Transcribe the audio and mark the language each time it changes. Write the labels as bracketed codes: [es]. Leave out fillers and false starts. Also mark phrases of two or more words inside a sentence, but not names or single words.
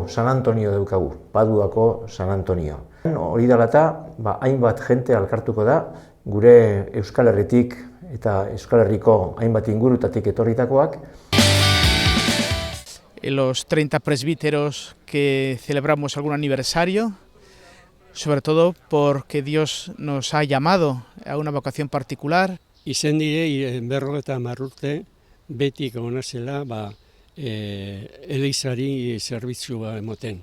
[eu] San Antonio daukagu, Paduako San Antonio. Hori dela eta, hainbat jente elkartuko da, gure Euskal Herritik eta Euskal Herriko hainbat ingurutatik etorritakoak. [es] Los 30 presbíteros que celebramos algún aniversario, sobre todo porque Dios nos ha llamado a una vocación particular. [eu] Izen dire, 50 urte, beti gona zela, eleizari zerbitzua emoten.